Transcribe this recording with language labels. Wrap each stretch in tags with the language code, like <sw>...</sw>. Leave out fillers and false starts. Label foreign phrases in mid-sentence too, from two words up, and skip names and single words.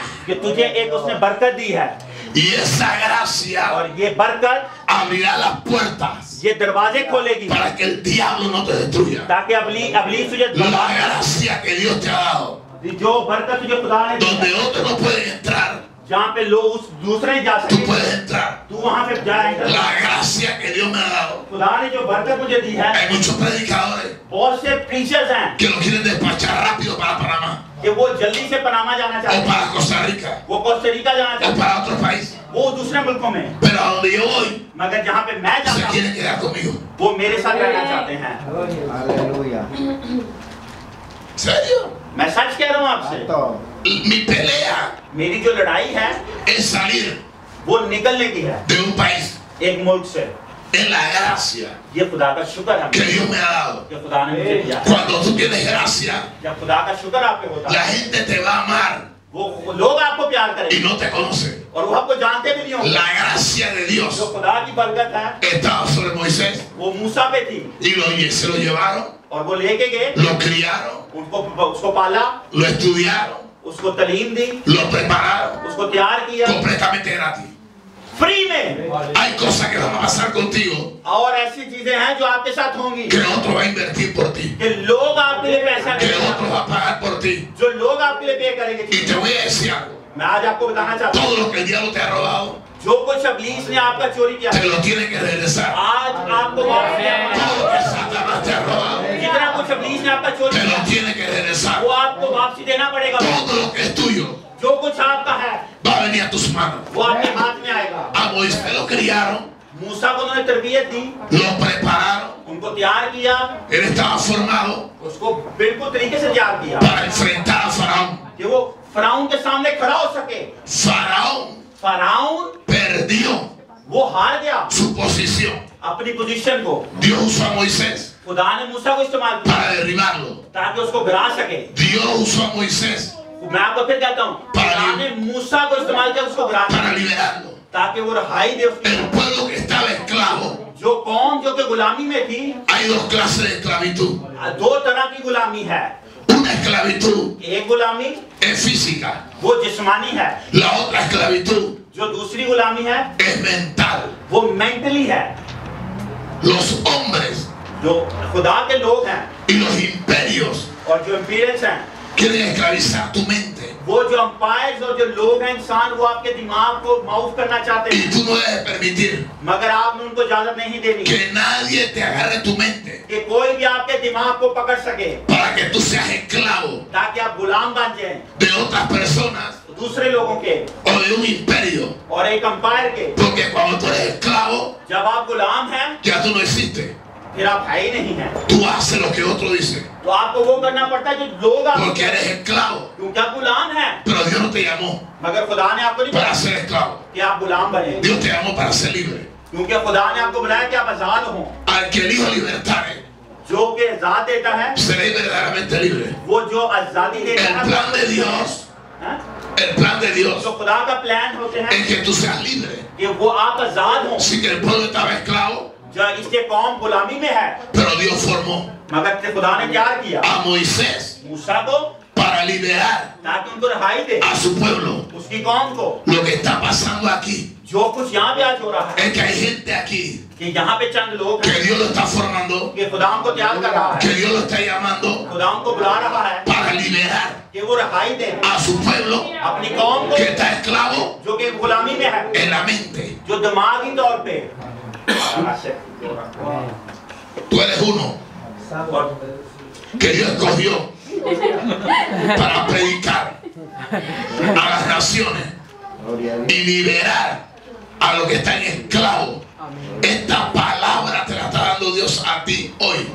<ur>کہ تجھے ایک اس نے برکت دی ہے,</ur> <es>Y esa gracia</es> <ur>اور یہ برکت</ur> <es>abrirá las puertas</es> <ur>یہ دروازے کھولے گی</ur> <es>para que el diablo no te destruya.</es> <ur>تاکہ ابلیس تجھے</ur> <es>La gracia que Dios te ha dado,</es> <ur>جو برکت تجھے خدا نے دی</ur> <es>donde</es> <ur>है,</ur> <es>otros no pueden entrar,</es> <ur>جہاں پہ لوگ اس دوسرے نہیں جا</ur> <es>tú</es> <ur>सके,</ur> <es>puedes entrar.</es> <ur>تو وہاں پہ جائے گا.</ur> <es>La gracia que Dios me ha dado.</es> <ur>خدا نے جو برکت مجھے دی ہے,</ur> <es>Hay muchos predicadores</es> <ur>بہت سے پریچرز ہیں</ur> <es>que lo quieren despachar rápido para Panamá,</es> <ur>کہ وہ جلدی سے پناما جانا</ur> <es>o</es> <ur>چاہتے ہیں,</ur> <es>para Costa Rica,</es> <ur>وہ کوسٹاریکا جانا</ur> <es>o</es> <ur>چاہتے ہیں,</ur> <es>para otros países.</es> <ur>وہ دوسرے ملکوں میں,</ur> <es>Pero a donde yo voy,</es> <ur>مگر جہاں پہ میں</ur> <es>se</es> <ur>جاتا ہوں</ur> <es>quieren quedar conmigo.</es> <ur>وہ میرے ساتھ رہنا چاہتے ہیں.</ur> <es>Aleluya. ¿Serio?</es> <ur>میں سچ کہہ رہا ہوں آپ سے,</ur> <es>Santo. Mi pelea</es> <ur>میری جو لڑائی ہے</ur> <es>es salir</es> <ur>وہ نکلنے کی ہے</ur> <es>de un país.</es> <ur>ایک ملک سے.</ur> <es>Es la gracia</es> <ur>یہ خدا کا شکر ہے</ur> <es>que Dios me ha dado.</es> <ur>کہ خدا نے مجھے دیا.</ur> <es>Cuando tú tienes gracia,</es> <ur>جب خدا کا شکر آپ پہ ہوتا</ur> <es>la</es> <ur>है,</ur> <es>gente te va a amar</es> <ur>وہ لوگ آپ کو پیار</ur> <es>y</es> <ur>करेंगे</ur> <es>no te conoce.</es> <ur>اور وہ آپ کو جانتے بھی نہیں ہوں گے.</ur> <es>La gracia de</es> <ur>जो</ur> <es>Dios</es> <ur>خدا کی برکت ہے</ur> <es>estaba sobre Moisés</es> <ur>وہ موسیٰ پہ تھی,</ur> <es>y se lo llevaron,</es> <ur>اور وہ لے کے گئے,</ur> <es>lo criaron,</es> <ur>اس کو پالا,</ur> <es>lo estudiaron,</es> <ur>اس کو تعلیم دی,</ur> <es>lo prepararon</es> <ur>اس کو تیار کیا</ur> <es>completamente gratis.</es> <ur>فری میں.</ur> <es>Hay cosas que van a pasar contigo</es> <ur>اور ایسی چیزیں ہیں جو آپ کے ساتھ ہوں گی</ur> <es>que otro va a invertir por ti,</es> <ur>کہ لوگ آپ کے لیے پیسہ</ur> <es>que</es> <ur>देंगे,</ur> <es>otro va a pagar por ti.</es> <ur>جو لوگ آپ کے لیے پے کریں گے.</ur> <es>Y te voy a decir algo,</es> <ur>میں آج آپ کو بتانا چاہتا ہوں,</ur> <es>todo lo que el diablo te ha robado,</es> <ur>جو کچھ ابلیس نے آپ کا چوری کیا</ur> <es>te lo tiene que regresar.</es> <ur>آج آپ کو واپس</ur> <es>Todo lo que Satanás te ha robado,</es> <ur>جتنا کچھ ابلیس نے آپ کا چوری</ur> <es>te lo</es> <ur>किया</ur> <es>tiene que regresar.</es> <ur>وہ آپ کو واپسی دینا پڑے گا.</ur> <es>Todo lo que es tuyo</es> <ur>جو کچھ آپ کا ہے</ur> <es>va a venir a tus manos.</es> <ur>وہ آپ کے ہاتھ میں آئے گا.</ur> <es>A Moisés lo criaron,</es> <ur>موسیٰ کو انہوں نے تربیت دی,</ur> <es>lo prepararon,</es> <ur>ان کو تیار کیا,</ur> <es>él estaba formado</es> <ur>اس کو بالکل طریقے سے تیار کیا</ur> <es>para enfrentar a Faraón.</es> <ur>کہ وہ فرعون کے سامنے کھڑا ہو سکے.</ur> <es>Faraón</es> <ur>फराउन</ur> <es>perdió</es> <ur>وہ ہار گیا</ur> <es>su posición.</es> <ur>اپنی پوزیشن کو.</ur> <es>Dios usó a Moisés</es> <ur>خدا نے موسیٰ کو استعمال کیا</ur> <es>para derribarlo.</es> <ur>تاکہ اس کو گرا سکے.</ur> <es>Dios usó a Moisés</es> <ur>میں آپ کو پھر کہتا ہوں، خدا نے موسیٰ کو استعمال کیا اس کو گرا</ur> <es>para</es> <ur>सके</ur> <es>liberarlo.</es> <ur>تاکہ وہ رہائی دے اس کی.</ur> <es>El pueblo que estaba esclavo,</es> <ur>جو قوم جو کہ غلامی میں تھی,</ur> <es>hay dos clases de esclavitud.</es> <ur>دو طرح کی غلامی ہے.</ur> <es>Una esclavitud</es> <ur>ایک غلامی</ur> <es>es física,</es> <ur>وہ جسمانی ہے,</ur> <es>la otra esclavitud</es> <ur>جو دوسری غلامی ہے</ur> <es>es mental.</es> <ur>وہ مینٹلی ہے.</ur> <es>Los hombres</es> <ur>جو خدا کے لوگ ہیں</ur> <es>y los imperios</es> <ur>اور جو ایمپیریئنز ہیں,</ur> <es>quieren esclavizar tu mente</es> <ur>وہ جو امپائرز اور جو لوگ ہیں انسان، وہ آپ کے دماغ کو ماؤف کرنا چاہتے</ur> <es>y</es> <ur>हैं,</ur> <es>tú no debes permitir</es> <ur>مگر آپ نے ان کو اجازت نہیں دینی</ur> <es>que nadie te agarre tu mente</es> <ur>کہ کوئی بھی آپ کے دماغ کو پکڑ سکے</ur> <es>para que tú seas esclavo</es> <ur>تاکہ آپ غلام بن جائیں</ur> <es>de otras personas</es> <ur>دوسرے لوگوں کے</ur> <es>o de un imperio.</es> <ur>اور ایک امپائر کے.</ur> <es>Porque cuando tú eres esclavo,</es> <ur>جب آپ غلام ہیں</ur> <es>ya tú no existes.</es> <ur>پھر آپ ہے ہی نہیں ہیں,</ur> <es>Tú haces lo que otro dice.</es> <ur>تو آپ کو وہ کرنا پڑتا ہے جو لوگ آپ,</ur> <es>Porque eres esclavo.</es> <ur>کیونکہ آپ غلام ہیں,</ur> <es>Pero Dios no te llamó</es> <ur>مگر خدا نے آپ کو نہیں</ur> <es>para</es> <ur>कहा</ur> <es>ser esclavo.</es> <ur>کہ آپ غلام بنے,</ur> <es>Dios te llamó para ser libre.</es> <ur>کیونکہ خدا نے آپ کو بلایا کہ آپ آزاد ہو.</ur> <es>Al que el Hijo libertare,</es> <ur>جو کہ آزاد دیتا ہے</ur> <es>seréis verdaderamente libre.</es> <ur>وہ جو آزادی دیتا</ur> <es>El</es> <ur>है,</ur> <es>plan de Dios,</es> <ur>हाँ?</ur> <es>el plan de Dios</es> <ur>جو خدا کا پلان ہوتے ہیں</ur> <es>es que tú seas libre.</es> <ur>کہ وہ آپ آزاد ہو.</ur> <es>Así que el pueblo estaba esclavo,</es> <ur>جو اس کے قوم غلامی میں ہے,</ur> <es>pero Dios formó</es> <ur>مگر خدا نے پیار کیا</ur> <es>a Moisés</es> <ur>موسیٰ کو</ur> <es>para liberar</es> <ur>تاکہ ان کو رہائی دے</ur> <es>a su pueblo.</es> <ur>اس کی قوم کو.</ur> <es>Lo que está pasando aquí</es> <ur>جو کچھ یہاں پہ آج ہو رہا ہے</ur> <es>es que hay gente aquí</es> <ur>کہ یہاں پہ چند لوگ</ur> <es>que</es> <ur>हैं</ur> <es>Dios lo está formando,</es> <ur>کہ خدا ان کو تیار کر رہا</ur> <es>que</es> <ur>है,</ur> <es>Dios lo está llamando</es> <ur>خدا ان کو بلا رہا ہے</ur> <es>para liberar</es> <ur>کہ وہ رہائی دے</ur> <es>a su pueblo</es> <ur>اپنی قوم کو</ur> <es>que está esclavo</es> <ur>جو کہ غلامی میں ہے,</ur> <es>en la mente.</es> <ur>جو دماغی طور پہ.</ur> <es>Tú eres uno</es> <ur>और</ur> <es>que Dios escogió para predicar a las naciones Gloria a Dios. y liberar a los que están esclavos. Esta palabra te la está dando Dios a ti hoy.</es>